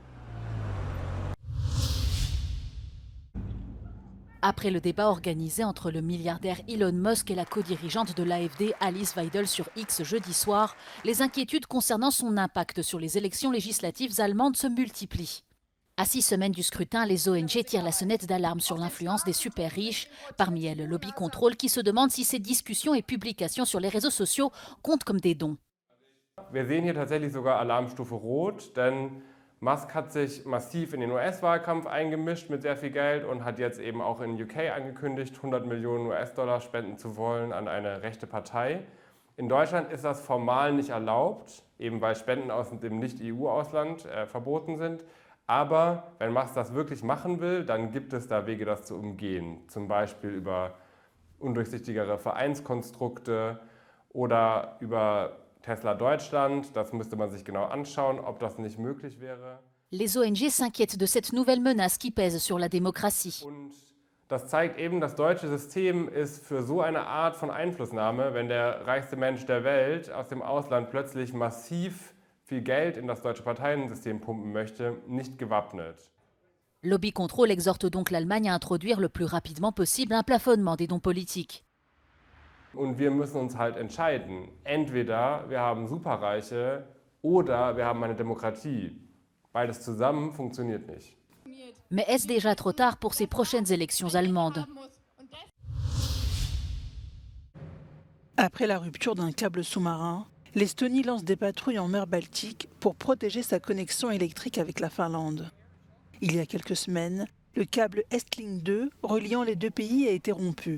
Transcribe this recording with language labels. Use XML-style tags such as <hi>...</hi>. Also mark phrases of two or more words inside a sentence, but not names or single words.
<fr>Après le débat organisé entre le milliardaire Elon Musk et la co-dirigeante de l'AfD Alice Weidel sur X jeudi soir, les inquiétudes concernant son impact sur les élections législatives allemandes se multiplient. À 6 semaines du scrutin, les ONG tirent la sonnette d'alarme sur l'influence des super riches, parmi elles Lobby Control qui se demande si ces discussions et publications sur les réseaux sociaux comptent comme des dons.</fr> <de>Wir sehen hier tatsächlich sogar Alarmstufe Rot, denn Musk hat sich massiv in den US-Wahlkampf eingemischt mit sehr viel Geld und hat jetzt eben auch in UK angekündigt, 100 Millionen US-Dollar spenden zu wollen an eine rechte Partei. In Deutschland ist das formal nicht erlaubt, eben weil Spenden aus dem Nicht-EU-Ausland verboten sind. Aber wenn Musk das wirklich machen will, dann gibt es da Wege, das zu umgehen. Zum Beispiel über undurchsichtigere Vereinskonstrukte oder über Tesla Deutschland, das müsste man sich genau anschauen, ob das nicht möglich wäre.</de> <fr>Les ONG s'inquiètent de cette nouvelle menace qui pèse sur la démocratie.</fr> <de>Und das zeigt eben, das deutsche System ist für so eine Art von Einflussnahme, wenn der reichste Mensch der Welt aus dem Ausland plötzlich massiv viel Geld in das deutsche Parteiensystem pumpen möchte, nicht gewappnet.</de> <fr>Lobby Control exhorte donc l'Allemagne à introduire le plus rapidement possible un plafonnement des dons politiques.</fr> <de>Und wir müssen uns halt entscheiden. Entweder wir haben Superreiche oder wir haben eine Demokratie. Beides zusammen funktioniert nicht.</de> <fr>Mais est-ce déjà trop tard pour ces prochaines élections allemandes? Après la rupture d'un câble sous-marin, l'Estonie lance des patrouilles en mer Baltique pour protéger sa connexion électrique avec la Finlande. Il y a quelques semaines, le câble Estlink 2 reliant les deux pays a été rompu.</fr>